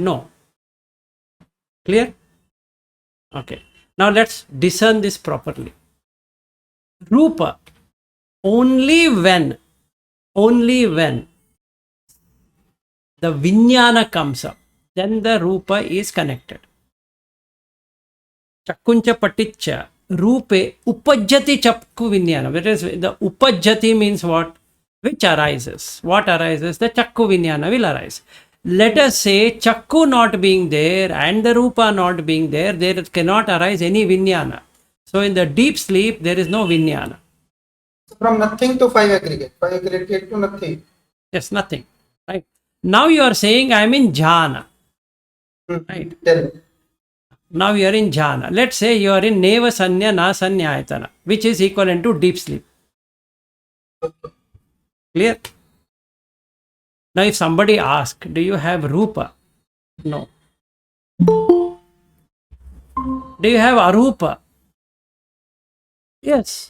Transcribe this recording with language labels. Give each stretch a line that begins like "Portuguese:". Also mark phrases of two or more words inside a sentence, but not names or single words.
English: No. Clear? Okay. Now let's discern this properly. Rupa, only when the vinyana comes up, then the rupa is connected.
Pali: Chakkuncha paticcha rupe upajjati chakku vinyana.
English: That is, the upajjati means what? Which arises. What arises? The
Pali: chakku vinyana
English: will arise. Let us say chakku not being there and the rupa not being there cannot arise any vinyana. So in the deep sleep, there is no vinyana. So from nothing to five aggregate to nothing. Yes, nothing. Right. Now you are saying I am in jhana. Right. Tell me. Now you are in jhana. Let's say you are in
Pali: neva sanya na sanyayatana,
English: which is equivalent to deep sleep. Clear? Now if somebody asks, do you have rupa? No. Do you have arupa? Yes.